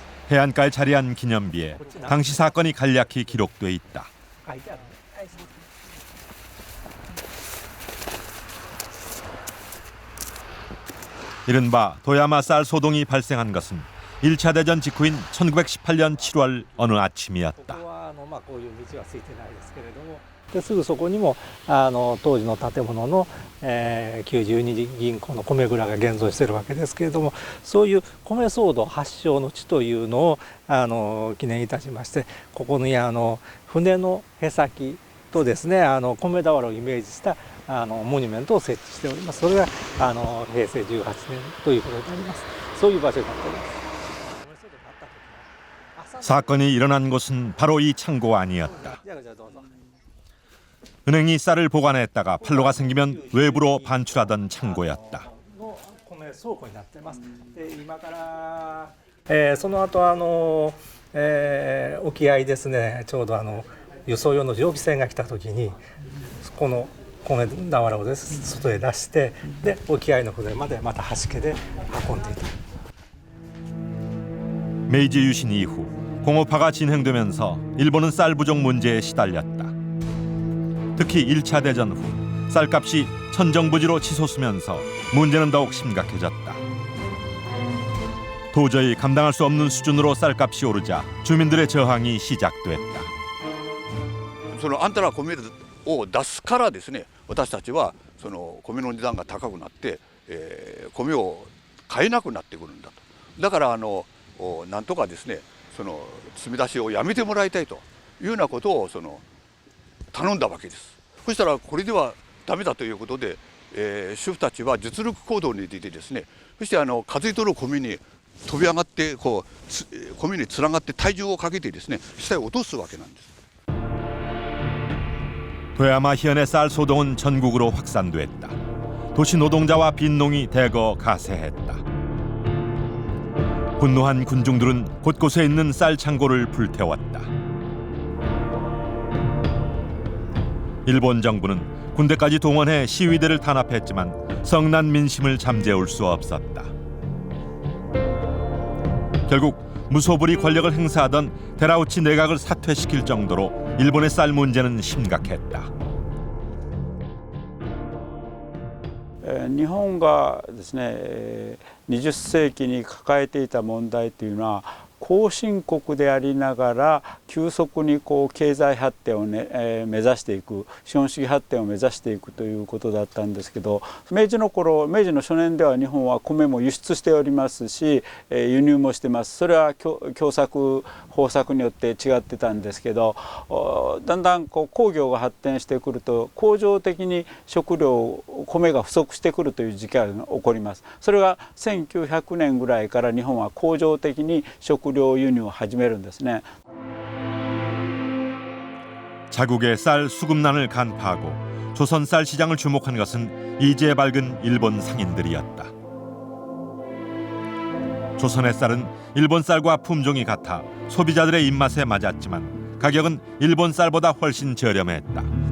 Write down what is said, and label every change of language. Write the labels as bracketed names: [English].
[Korean] 해안가에 자리한 기념비에 당시 사건이 간략히 기록돼 있다. 이른바 도야마 쌀 소동이 발생한 것은 1차 대전 직후인 1918년 7월 어느 아침이었다. [Japanese] すぐそこにも当時の建物の、92銀行の米蔵が現存しているわけですけれども、そういう米騒動発祥の地というのを記念いたしまして、ここに船の舳先とですね米俵をイメージしたモニュメントを設置しております。それが平成18年ということになります。そういう場所になっております。 [Korean] 사건이 일어난 곳은 바로 이 창고 안이었다. 은행이 쌀을 보관했다가 판로가 생기면 외부로 반출하던 창고였다. [Japanese] その後沖合ですね、ちょうど輸送用の常備船が来た時にこの米俵を外へ出して、で沖合の船までまた橋家で運んでいた。 [Korean] 메이지 유신 이후 공업화가 진행되면서 일본은 쌀 부족 문제에 시달렸다. 특히 1차 대전 후 쌀값이 천정부지로 치솟으면서 문제는 더욱 심각해졌다. 도저히 감당할 수 없는 수준으로 쌀값이 오르자 주민들의 저항이 시작됐다. [Japanese] あんたら米を出すからですね、私たちはその米の値段が高くなって、米を買えなくなってくるんだと。だからなんとかですね、その積み出しをやめてもらいたいというようなことを頼んだわけです。そしたらこれではダメだということで、主婦たちは実力行動に出てですね、そして数えとる米に飛び上がって米に連なって体重をかけてですね、下へ落とすわけなんです。 [Korean] 도야마 현의 쌀 소동은 전국으로 확산됐다. 도시 노동자와 빈농이 대거 가세했다. 분노한 군중들은 곳곳에 있는 쌀 창고를 불태웠다. 일본 정부는 군대까지 동원해 시위대를 탄압했지만 성난 민심을 잠재울 수 없었다. 결국 무소불위 권력을 행사하던 데라우치 내각을 사퇴시킬 정도로 일본의 쌀 문제는 심각했다. [Japanese] 日本がですね20世紀に抱えていた問題というのは後進国でありながら急速にこう経済発展をね、目指していく、資本主義発展を目指していくということだったんですけど、明治の頃、明治の初年では日本は米も輸出しておりますし、輸入もしてます。それは共作方策によって違ってたんですけど、だんだんこう工業が発展してくると恒常的に食料米が不足してくるという時期が起こります。それが1900年ぐらいから日本は恒常的に食料輸入を始めるんですね。 [Korean] 자국의 쌀 수급난을 간파하고 조선 쌀 시장을 주목한 것은 이제 밝은 일본 상인들이었다. 조선의 쌀은 일본 쌀과 품종이 같아 소비자들의 입맛에 맞았지만 가격은 일본 쌀보다 훨씬 저렴했다.